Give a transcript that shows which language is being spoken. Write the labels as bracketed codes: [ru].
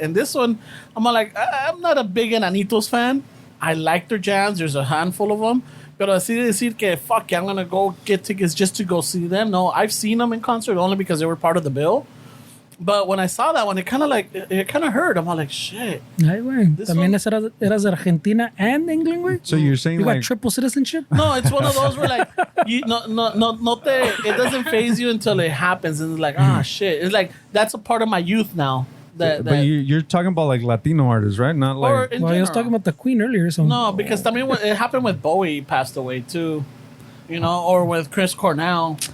[en] And this one, I'm all like, I'm not a big Enanitos fan. I like their jams. There's a handful of them. [es] Pero así de decir que, [en] fuck, I'm going to go get tickets just to go see them. No, I've seen them in concert only because they were part of the bill. But when I saw that one, it kind of hurt. I'm all like, shit. [es] Ay, güey. También eras de Argentina [en] and England, [es] güey? [en] So you're saying you like... got triple citizenship? No, it's one of those where like, it doesn't phase you until it happens. And it's like, shit. It's like, that's a part of my youth now. But you're talking about like Latino artists, right? Not like. Well, I was talking about the Queen earlier. So no, because I mean, it happened with Bowie passed away too, or with Chris Cornell.